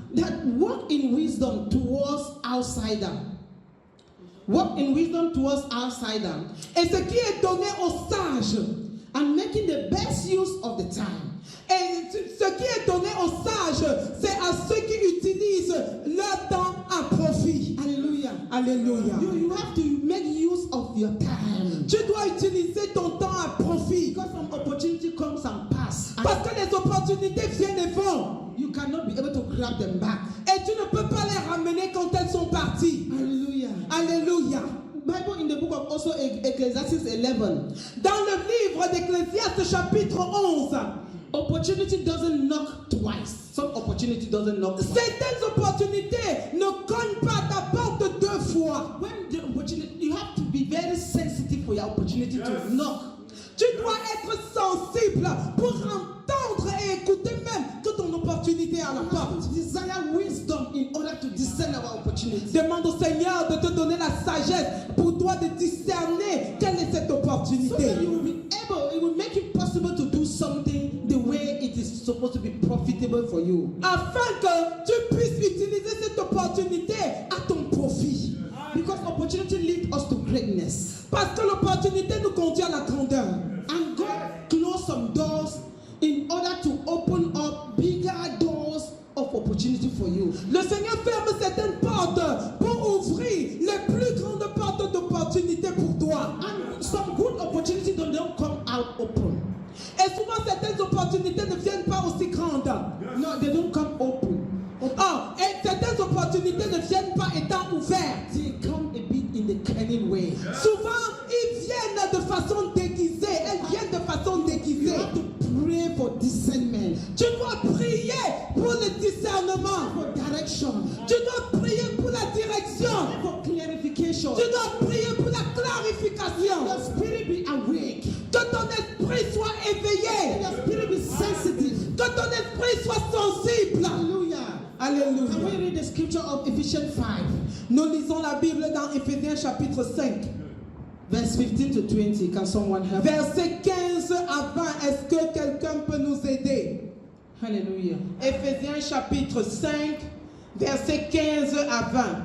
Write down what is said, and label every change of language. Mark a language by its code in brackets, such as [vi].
[en] That walk in wisdom towards outsider. Walk in wisdom towards outsider. [fr] Et ce qui est donné aux sages. [en] And making the best use of the time. [fr] Et ce qui est donné aux sages, c'est à ceux qui utilisent leur temps à profit. [en] Hallelujah. [fr] Alléluia. [en] You have to make use of your time. [fr] Tu dois utiliser ton temps à profit. [en] Because some opportunity comes and pass. [fr] Parce que les opportunités viennent et vont. [en] You cannot be able to grab them back. [fr] Et tu ne peux pas les ramener quand elles sont parties. [en] Hallelujah. [fr] Alléluia. [en] Bible in the book of also Ecclesiastes 11. [fr] Dans le livre d'Ecclésiaste chapitre 11. [en] Opportunity doesn't knock twice. Some opportunity doesn't knock twice. [fr] Certaines opportunités ne cognent pas ta porte deux fois. [en] When the opportunity, you have to be very sensitive for your opportunity to knock. [fr] Tu dois être sensible pour entendre et écouter même que ton opportunité est à la porte. [en] Desire wisdom in order to discern our opportunity. [fr] Demande au Seigneur de te donner la sagesse pour toi de discerner quelle est cette opportunité. [en] So that you will be able, it will make it possible to do something the way it is supposed to be profitable for you. [fr] Afin que tu puisses utiliser cette opportunité à ton profit. [en] Because opportunity leads us to greatness. [fr] Parce que l'opportunité nous conduit à la grandeur. [en] And God closed some doors in order to open up bigger doors of opportunity for you. [fr] Le Seigneur ferme certaines portes pour ouvrir les plus grandes portes d'opportunité pour toi. [en] And some good opportunity don't come out open. [fr] Et souvent certaines opportunités ne viennent pas aussi grandes. [en] No, they don't come open. [fr] Et certaines opportunités ne viennent pas étant ouvertes. [en] They come a bit in the cunning way. [fr] Souvent, ils viennent de façon déguisée. Elles viennent de façon déguisée. [en] You have to pray for discernment. [fr] Tu dois prier pour le discernement. [en] For direction. [fr] Tu dois prier pour la direction. [en] For clarification. [fr] Tu dois prier pour la clarification. [en] Your spirit be awake. [fr] Que ton esprit soit éveillé. [en] Your spirit be sensitive. [fr] Que ton esprit soit sensible. [en] Hallelujah. [fr] Alléluia. [en] Can we read the scripture of Ephesians 5? [fr] Nous lisons la Bible dans Éphésiens chapitre 5. [en] Verse 15 to 20. Can someone help? [fr] Versets 15 à 20. Est-ce que quelqu'un peut nous aider? [en] Hallelujah. [fr] Éphésiens chapitre 5, versets 15 à 20.